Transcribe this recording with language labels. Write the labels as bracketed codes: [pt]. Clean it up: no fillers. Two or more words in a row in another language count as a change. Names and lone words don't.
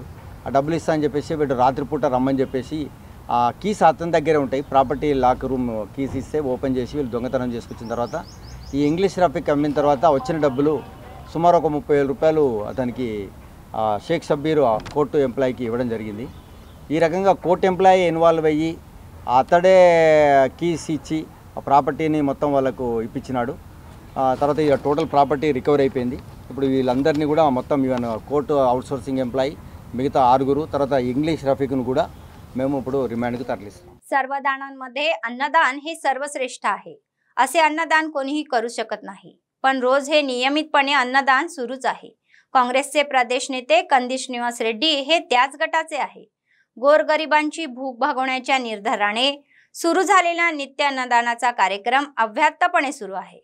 [te] ఆ డబ్బులు ఇస్తా అని చెప్పేసి వీడు రాత్రిపూట రమ్మని చెప్పేసి ఆ కీస్ అతని దగ్గరే ఉంటాయి, [en] property lock room keys [te] ఇస్తే ఓపెన్ చేసి వీళ్ళు దొంగతనం చేసుకొచ్చిన తర్వాత ఈ ఇంగ్లీష్ రఫీక్ అమ్మిన తర్వాత వచ్చిన డబ్బులు సుమారు ఒక 30,000 రూపాయలు అతనికి షేక్ షబ్బీర్ [en] court employeeకి [te] ఇవ్వడం జరిగింది। ఈ రకంగా [en] court employee involve [te] అయ్యి అతడే కీస్ ఇచ్చి ఆ ప్రాపర్టీని మొత్తం వాళ్ళకు ఇప్పించినాడు। తర్వాత ఇక [en] total property recover [te] అయిపోయింది। ఇప్పుడు వీళ్ళందరినీ కూడా మొత్తం [en] court outsourcing employee [te] మిగతా 6 తర్వాత इंग्लिश रफीकను కూడా మేము ఇప్పుడు రిమాండ్కి తరలిస్తాం। [mr] सर्वदानांमध्ये अन्नदान हे सर्वश्रेष्ठ आहे। असे अन्नदान कोणीही करू शकत नाही, पण रोज हे नियमितपणे अन्नदान सुरूच आहे। काँग्रेसचे प्रदेश नेते कंदी श्रीनिवास रेड्डी हे त्याच गटाचे आहे. गोरगरिबांची भूक भागवण्याच्या निर्धाराने सुरू झालेला नित्य अन्नदानाचा कार्यक्रम अव्याहतपणे सुरू आहे.